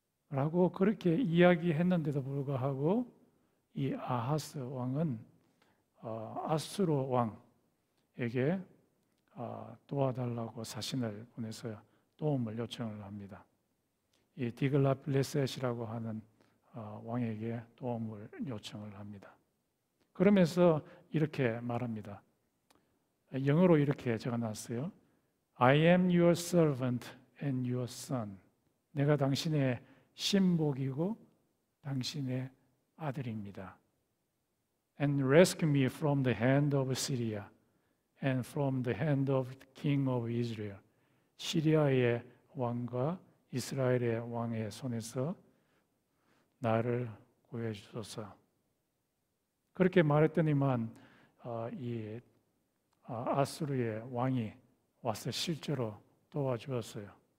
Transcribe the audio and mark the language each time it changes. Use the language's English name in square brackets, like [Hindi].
[Korean] 라고 그렇게 이야기했는데도 불구하고 이 아하스 왕은 아수르 왕에게 도와달라고 사신을 보내서 도움을 요청을 합니다. 이 디글라필레셋이라고 하는 왕에게 도움을 요청을 합니다. 그러면서 이렇게 말합니다. 영어로 이렇게 적어놨어요. [English] I am your servant and your son. [Korean] 내가 당신의 신복이고 당신의 아들입니다. [English] And rescue me from the hand of Syria and from the hand of the king of Israel. [Korean] 시리아의 왕과 이스라엘의 왕의 손에서 나를 구해 주소서. 그렇게 말했더니만 이 아수르의 왕이 와서 실제로 도와주었어요.